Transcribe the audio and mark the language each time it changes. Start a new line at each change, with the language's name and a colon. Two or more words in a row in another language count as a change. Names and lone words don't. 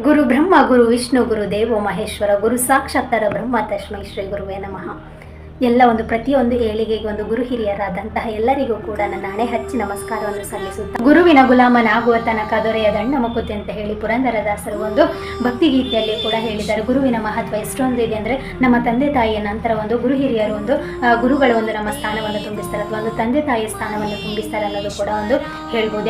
Sanskrit: गुरु ब्रह्म गुरु विष्णु गुरु देवो महेश्वर गुरु साक्षात्तर ब्रह्म तस्मै श्री गुरुवे नमः.
Kannada: ಎಲ್ಲ ಒಂದು ಪ್ರತಿಯೊಂದು ಏಳಿಗೆಗೆ ಒಂದು ಗುರು ಹಿರಿಯರಾದಂತಹ ಎಲ್ಲರಿಗೂ ಕೂಡ ನನ್ನ ಹಣೆ ಹಚ್ಚಿ ನಮಸ್ಕಾರವನ್ನು ಸಲ್ಲಿಸುತ್ತಾ, ಗುರುವಿನ ಗುಲಾಮನಾಗುವ ತನಕ ದೊರೆಯ ದಂಡ ಮುಕುತಿ ಅಂತ ಹೇಳಿ ಪುರಂದರದಾಸರು ಒಂದು ಭಕ್ತಿಗೀತೆಯಲ್ಲಿ ಕೂಡ ಹೇಳಿದ್ದಾರೆ. ಗುರುವಿನ ಮಹತ್ವ ಎಷ್ಟೊಂದು ಇದೆ ಅಂದರೆ, ನಮ್ಮ ತಂದೆ ತಾಯಿಯ ನಂತರ ಒಂದು ಗುರು ಹಿರಿಯರು ಒಂದು ಗುರುಗಳು ಒಂದು ನಮ್ಮ ಸ್ಥಾನವನ್ನು ತುಂಬಿಸ್ತಾರೆ, ಅಥವಾ ಒಂದು ತಂದೆ ತಾಯಿಯ ಸ್ಥಾನವನ್ನು ತುಂಬಿಸ್ತಾರೆ ಅನ್ನೋದು ಕೂಡ ಒಂದು ಹೇಳ್ಬೋದು.